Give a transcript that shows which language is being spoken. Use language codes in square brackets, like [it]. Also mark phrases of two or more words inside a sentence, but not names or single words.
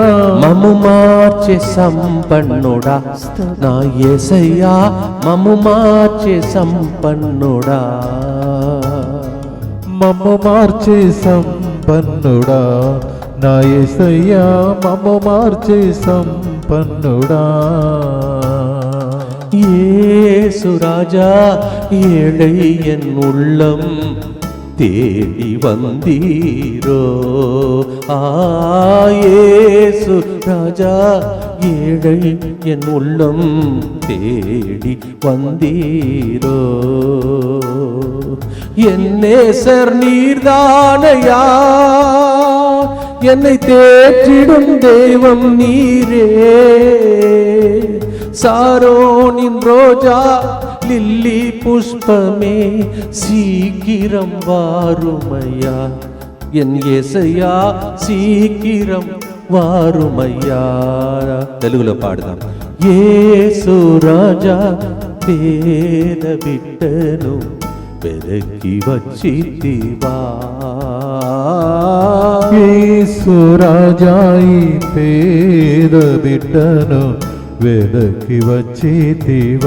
[te] మమ్ము మార్చే సంపన్నుడా నా యేసయ్యా, మమ్ము మార్చే సంపన్నుడా. మమ్ము మార్చే సంపన్నుడా నా యేసయ్యా, మమ్ము మార్చే సంపన్నుడా. [ta] యేసు ராஜா ஏழை என் உள்ளம் தேடி வந்தீரோ. యేసు ராஜா ஏழை என் உள்ளம் தேடி வந்தீரோ. என் நேசர் நீர்தானையா, என்னை தேற்றிடும் தெய்வம் நீரே. சாரோனின் ரோஜா லில்லி புஷ்பமே சீக்கிரம் வாருமையா, என் యేసయ్యా சீக்கிரம் వారుమయ్యా. [te] తెలుగులో పాడదాం. యేసు రాజా పేద బిడ్డను వెదకి వచ్చితివా. యేసు రాజా ఈ పేద బిడ్డను వెదకి వచ్చితివా.